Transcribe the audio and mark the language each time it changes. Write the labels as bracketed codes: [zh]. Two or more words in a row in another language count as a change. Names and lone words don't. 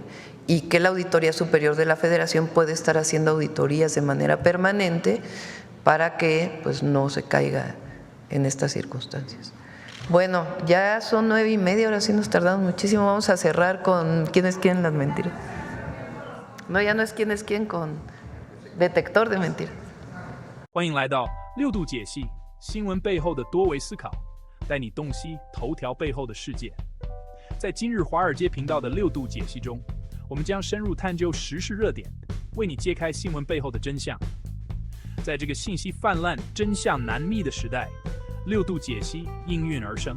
[es] Y que la Auditoría Superior de la Federación puede estar haciendo auditorías de manera permanente para que pues no se caiga en estas circunstancias. Bueno, ya son 9:30, ahora sí nos tardamos muchísimo. Vamos a cerrar con ¿quién es quién las mentiras? No, ya no es quién es quién, con detector de mentiras. [zh] 欢迎来到6度解析，新闻背后的多维思考，带你洞悉头条背后的世界。在今日华尔街频道的6度解析中， 我们将深入探究时事热点，为你揭开新闻背后的真相。在这个信息泛滥、真相难觅的时代，6度解析应运而生。